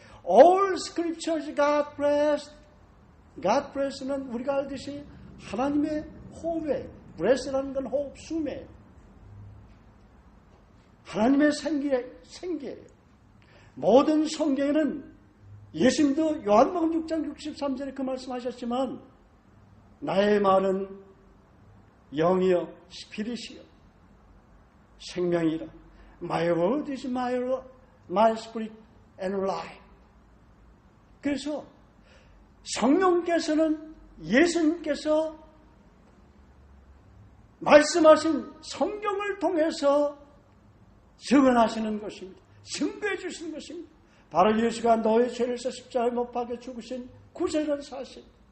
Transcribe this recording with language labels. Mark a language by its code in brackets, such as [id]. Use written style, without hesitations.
[en] All Scripture is God-breathed. [ko] God-breathed는 우리가 알듯이 하나님의 호흡에, breath라는 건 호흡, 숨에 하나님의 생기예요. 모든 성경에는 예수님도 요한복음 6장 63절에 그 말씀하셨지만 나의 말은 영이요 스피릿이요 생명이라. [en] My word is my spirit and life. [ko] 그래서 성령께서는 예수님께서 말씀하신 성경을 통해서 증언하시는 것입니다. 증거해 주시는 것입니다. 바로 예수가 너의 죄를 위해서 십자가에 못 박혀 죽으신 구세라는 사실.